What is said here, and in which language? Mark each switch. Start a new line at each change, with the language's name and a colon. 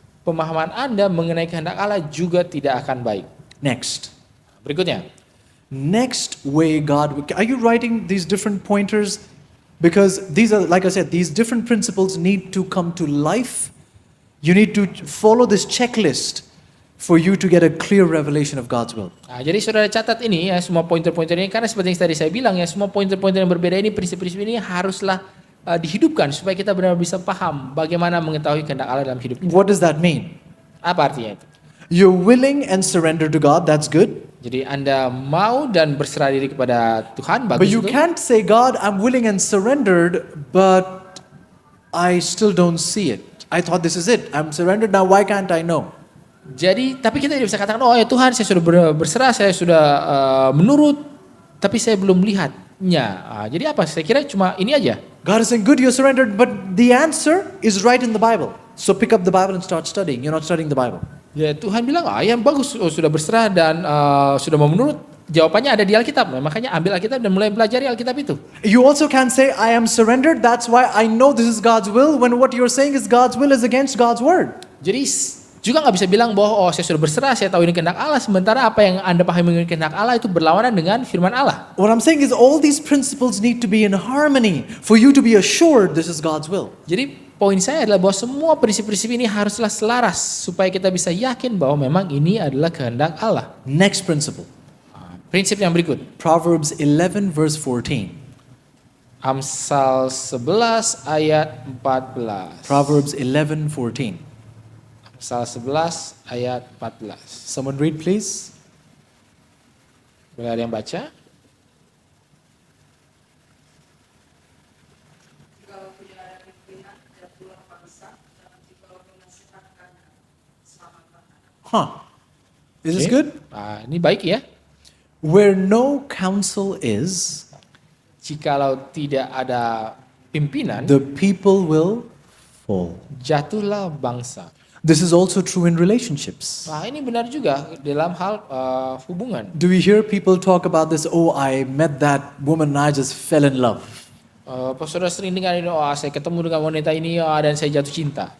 Indonesian: pemahaman Anda mengenai kehendak Allah juga tidak akan baik.
English: Next.
Indonesian: Berikutnya,
English: Next way God, are you writing these different pointers? Because these are, like I said, these different principles need to come to life. You need to follow this checklist for you to get a clear revelation of God's will.
Indonesian: Nah, jadi saudara catat ini ya semua pointer-pointer ini karena seperti yang tadi saya bilang ya semua pointer-pointer yang berbeda ini prinsip-prinsip ini haruslah dihidupkan supaya kita benar-benar bisa paham bagaimana mengetahui kehendak Allah dalam hidup kita.
English: What does that mean?
Indonesian: Apa artinya itu?
English: You're willing and surrender to God, that's good.
Indonesian: Jadi Anda mau dan berserah diri kepada Tuhan,
English: But
Indonesian: bagus
English: you
Indonesian: itu.
English: can't say, God, I'm willing and surrendered, but I still don't see it. I thought this is it. I'm surrendered now, why can't I know?
Indonesian: Jadi tapi kita tidak bisa katakan oh ya Tuhan saya sudah berserah, saya sudah menurut, tapi saya belum melihatnya. Jadi apa? Saya kira cuma ini aja.
English: God is saying, good, you're surrendered, but the answer is right in the Bible. So pick up the Bible and start studying. You're not studying the Bible.
Indonesian: Ya Tuhan bilang ya bagus, sudah berserah dan sudah mau menurut. Jawabannya ada di Alkitab. Makanya ambil Alkitab dan mulai pelajari Alkitab itu.
English: You also can say, I am surrendered, that's why I know this is God's will, when what you're saying is God's will is against God's word.
Indonesian: Jadi juga nggak bisa bilang bahwa oh saya sudah berserah, saya tahu ini kehendak Allah, sementara apa yang Anda pahami dengan kehendak Allah itu berlawanan dengan firman Allah.
English: What I'm saying is all these principles need to be in harmony for you to be assured this is God's will.
Indonesian: Jadi poin saya adalah bahwa semua prinsip-prinsip ini haruslah selaras supaya kita bisa yakin bahwa memang ini adalah kehendak Allah.
English: Next principle.
Indonesian: Prinsip yang berikut.
English: Proverbs 11 verse 14.
Indonesian: Amsal 11 ayat 14.
English: Proverbs 11:14.
Indonesian: Amsal 11 ayat 14.
English: Someone read please.
Indonesian: Boleh ada yang baca? Jikalau tidak ada pimpinan, jatuhlah bangsa, dan jikalau dinasihatkan, selamatlah anak.
English: Huh. Is this
Indonesian: Oke.
English: good?
Indonesian: Ini baik ya.
English: Where no counsel is,
Indonesian: Jikalau tidak ada pimpinan,
English: the people will fall.
Indonesian: jatuhlah bangsa.
English: This is also true in relationships.
Indonesian: Ini benar juga dalam hal hubungan.
English: Do we hear people talk about this? Oh, I met that woman and I just fell in love.
Indonesian: Saudara sering dengar ini, saya ketemu dengan wanita ini dan saya jatuh cinta.